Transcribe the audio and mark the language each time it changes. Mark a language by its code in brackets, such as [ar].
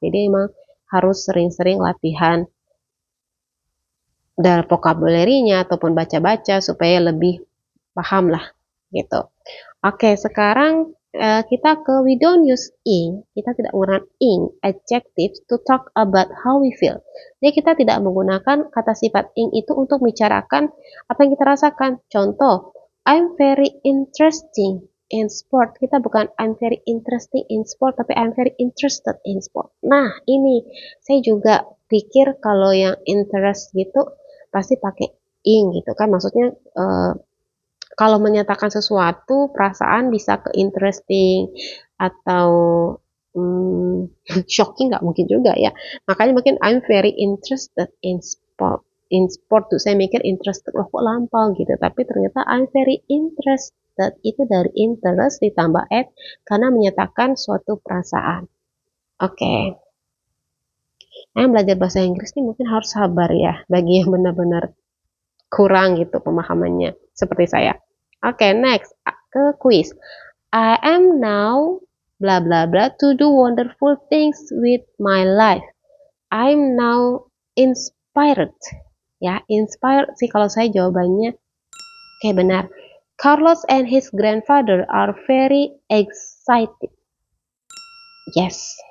[id] Jadi emang harus sering-sering latihan dari vocabulary-nya ataupun baca-baca supaya lebih paham lah gitu. Oke, sekarang kita ke [en] we don't use ing. [id] Kita tidak menggunakan [en] ing adjectives to talk about how we feel. [id] Jadi kita tidak menggunakan kata sifat ing itu untuk membicarakan apa yang kita rasakan. [en] Contoh, I'm very interesting in sport. [id] Kita bukan [en] I'm very interesting in sport, tapi I'm very interested in sport. [id] Nah, ini saya juga pikir kalau yang interest gitu pasti pakai ing gitu kan. Maksudnya kalau menyatakan sesuatu, perasaan bisa ke interesting atau shocking nggak mungkin juga ya. Makanya mungkin [en] I'm very interested in sport. [id] In sport tuh saya mikir interested, loh kok lampau gitu. Tapi ternyata [en] I'm very interested [id] itu dari interest ditambah at karena menyatakan suatu perasaan. Oke. Nah, belajar bahasa Inggris ini mungkin harus sabar ya bagi yang benar-benar kurang gitu pemahamannya seperti saya. Oke, next ke quiz. [en] I am now bla bla bla to do wonderful things with my life. I'm now inspired. [id] Ya, inspired sih kalau saya jawabannya oke, benar. [en] Carlos and his grandfather are very excited. Yes.